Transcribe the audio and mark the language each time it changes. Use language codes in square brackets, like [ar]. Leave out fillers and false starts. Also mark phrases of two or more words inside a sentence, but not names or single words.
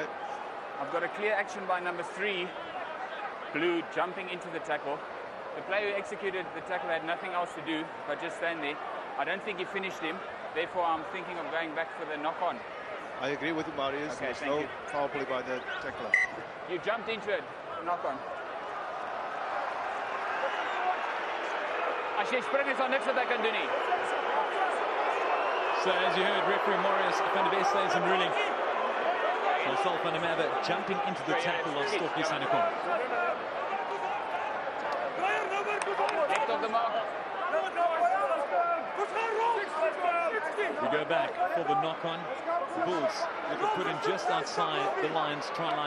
[en] I've got a clear action by number 3, Blue, jumping into the tackle. The player who executed the tackle had nothing else to do but just stand there. I don't think he finished him. Therefore, I'm thinking of going back for the knock-on. I agree with you, Marius. Okay, There's no foul play by the tackler. You jumped into it. Knock-on. [af] As jy spring is daar niks wat ek kan doen nie. [en] So as you heard, referee Marius van der Best says in ruling. So Sal van der Merwe jumping into the tackle of Stokkie Sanekon. [af] Net op [en] the mark. We go back for the knock-on. The Bulls with the put in just outside the Lions try line.